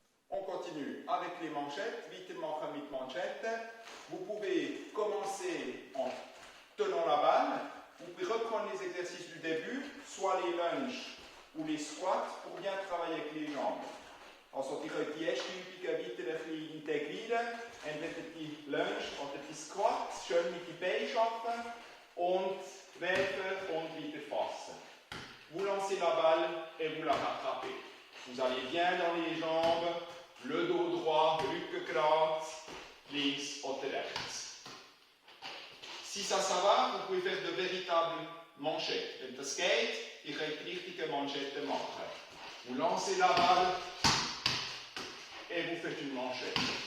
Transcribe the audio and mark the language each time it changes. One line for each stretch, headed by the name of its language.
French: On continue avec les manchettes,
German: weitermachen mit Manschetten.
French: Vous pouvez commencer en tenant la balle. Vous pouvez reprendre les exercices du début, soit les lunges ou les squats, pour bien travailler avec les jambes.
German: Also die könnt die erste Übung weiter ein bisschen integrieren. Entweder die Lunge oder die Squat, schön mit den Beinen arbeiten und werfen und wieder fassen.
French: Vous lancez la balle et vous la rattrapez. Vous allez bien dans les jambes, le dos droit,
German: Rücken gerade, links oder rechts.
French: Si ça va, vous pouvez faire de véritables manchettes.
German: Wenn das geht, ihr könnt die richtigen Manschetten machen.
French: Vous lancez la balle et vous faites une manchette.